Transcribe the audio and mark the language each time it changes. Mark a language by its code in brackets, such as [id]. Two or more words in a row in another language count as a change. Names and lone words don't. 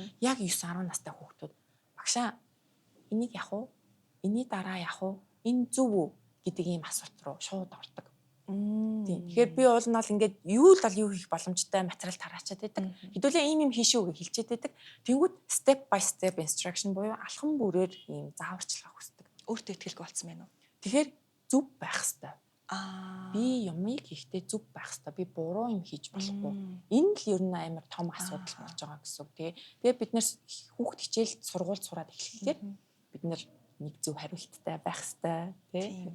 [mn] Яг 9 10 настай хүүхдүүд багшаа энийг явах уу? Эний дараа явах уу? Энэ зөв үү гэдэг ийм асуулт руу шууд ордог. Тэгэхээр би уул нь бол ингээд юу л юу хийх боломжтой материал тараачаад байдаг. Хэдүүлээ ийм хийшүү гэж хэлчихэд байдаг. Тэнгүүд [en] step by step instruction [mn] буюу алхам бүрээр ийм зааварчилгаа хүсдэг. Өөртөө ихтгэлгүй болсон байна уу? Тэгэхээр зөв байх хэрэгтэй. Би юмыг хийхдээ зөв байх хэрэгтэй. Би буруу юм хийж болохгүй. Энэ л ер нь амар том асуудал болж байгаа гэсэн үг тий. Тэгээ бид нэр хүүхд хичээл сургууль сураад эхлэхээр бид нэр нэг зөв хариулттай байх хэрэгтэй тий.